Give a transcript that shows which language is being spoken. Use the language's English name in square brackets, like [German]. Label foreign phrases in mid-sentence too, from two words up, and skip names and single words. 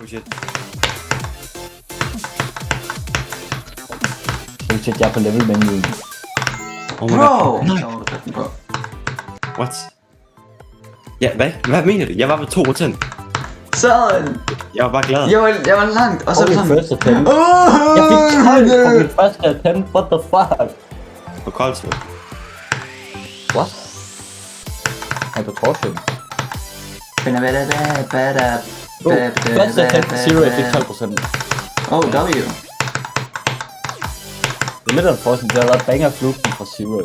[English] Oh shit. Oh shit, [Danish] jeg er på level menuen. [English] Oh my Bro! god. Bro. What? [Danish] Ja, hvad mener du? Jeg var på 2 ud 10. Sådan! Jeg var bare glad. Jeg var langt, og så er det [English] Holy [Danish] sådan... [English] first attempt. [Danish] Jeg fik 12 på min første attempt, [English] what the fuck? [Danish] På Koldsved. What? Jeg er på Torsion. Første attempt til Zero, jeg fik 12%. [English] Oh, W. [Danish] Det er lidt unfortunate, det har været banger flugten fra Zero.